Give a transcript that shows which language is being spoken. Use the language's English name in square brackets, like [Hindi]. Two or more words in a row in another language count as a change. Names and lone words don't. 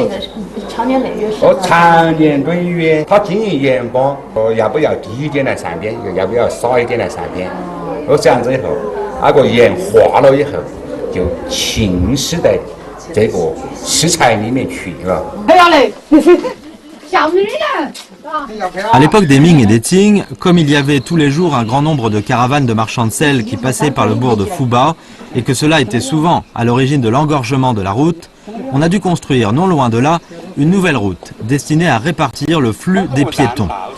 [Chinese] 长年累月长年累月，他经营盐巴，要不要低一点来上边，要不要少一点来上边？这样子以后，那个盐化了以后，就浸湿在这个食材里面去了。 [French] À l'époque des Ming et des Qing, comme il y avait tous les jours un grand nombre de caravanes de marchands de sel qui passaient par le bourg de Fubao, et que cela était souvent à l'origine de l'engorgement de la route, on a dû construire, non loin de là, une nouvelle route destinée à répartir le flux des piétons.